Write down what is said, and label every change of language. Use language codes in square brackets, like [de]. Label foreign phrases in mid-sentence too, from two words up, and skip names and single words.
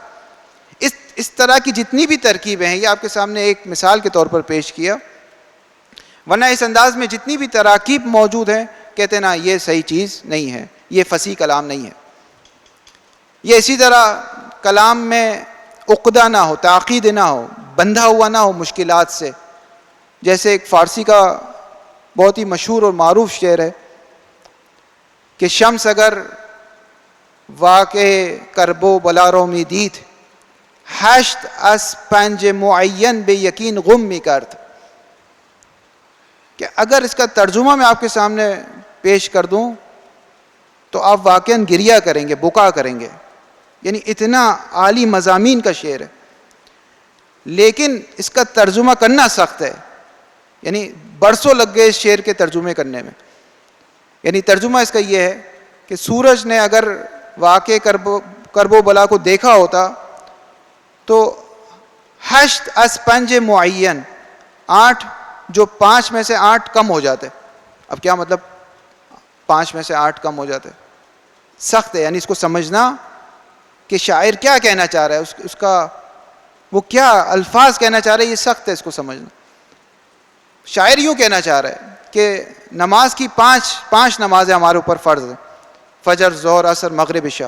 [ur] اس طرح کی جتنی بھی ترکیبیں ہیں یہ آپ کے سامنے ایک مثال کے طور پر پیش کیا، ورنہ اس انداز میں جتنی بھی تراکیب موجود ہیں کہتے ہیں نا یہ صحیح چیز نہیں ہے، یہ فصیح کلام نہیں ہے. یہ اسی طرح کلام میں عقدہ نہ ہو، تعقید نہ ہو، بندھا ہوا نہ ہو مشکلات سے. جیسے ایک فارسی کا بہت ہی مشہور اور معروف شعر ہے کہ [fa] شمس اگر واقع کرب و بلا رو می دید، ہشت از پنج معین بے یقین غم می کرد. [ur] کہ اگر اس کا ترجمہ میں آپ کے سامنے پیش کر دوں تو آپ واقعاً گریہ کریں گے، بکا کریں گے. یعنی اتنا عالی مضامین کا شعر ہے، لیکن اس کا ترجمہ کرنا سخت ہے. یعنی برسوں لگ گئے اس شعر کے ترجمے کرنے میں. یعنی ترجمہ اس کا یہ ہے کہ سورج نے اگر واقع کرب و بلا کو دیکھا ہوتا تو [fa] ہشت از پنج معین، [ur] 8 جو 5 میں سے 8 کم ہو جاتے. اب کیا مطلب 5 میں سے 8 کم ہو جاتے؟ سخت ہے. یعنی اس کو سمجھنا کہ شاعر کیا کہنا چاہ رہا ہے، اس کا وہ کیا الفاظ کہنا چاہ رہا ہے، یہ سخت ہے اس کو سمجھنا. شاعر یوں کہنا چاہ رہا ہے کہ نماز کی 5 نمازیں ہمارے اوپر فرض ہیں، فجر، ظہر، عصر، مغرب، عشاء.